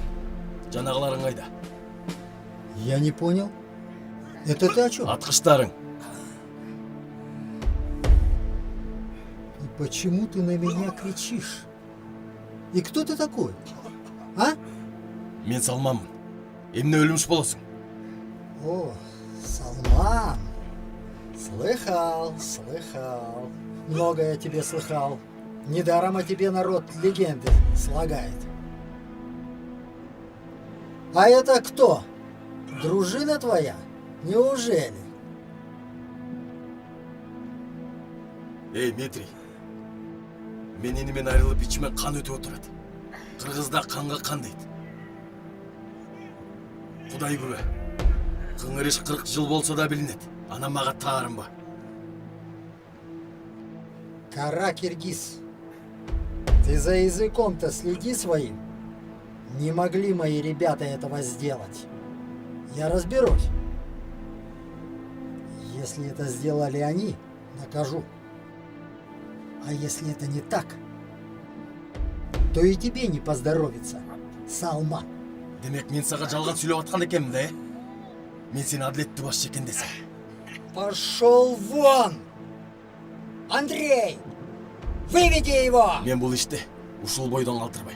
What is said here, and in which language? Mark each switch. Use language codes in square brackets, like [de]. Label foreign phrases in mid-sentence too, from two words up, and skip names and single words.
[ky] Жанагыларың кайда? [ru] Я не понял. Это ты о чем? [ky] Аткыштарың. [ru] И почему ты на меня кричишь? И кто ты такой? А? [ky] Мен Салманмын. Эмне өлүмүш болосуң? [ru] О, Салман. Слыхал, слыхал. Много я тебе слыхал. Недаром о тебе народ легенды слагает. А это кто? Дружина твоя? Неужели? [ky] Эй, Метри. Мен энимен айрылып ичиме кан өтүп отурат. Кыргызда канга кан дейт. Кудай күбө. Кыңырыш 40 жыл болсо да билинет. Анан мага таарынба. Кара, киргиз. [ru] Ты за языком-то следи своим. Не могли мои ребята этого сделать. Я разберусь. Если это сделали они, накажу. А если это не так, то и тебе не поздоровится, Салман. [ky] Демек мен сага жалган сүйлөп аткан экенмин да, э? Мен сени адилеттүү башчы экен десем. [ru] Пошел вон! Андрей! Выведи его! [ky] Мен бул ишти ушул бойдон калтырбайм.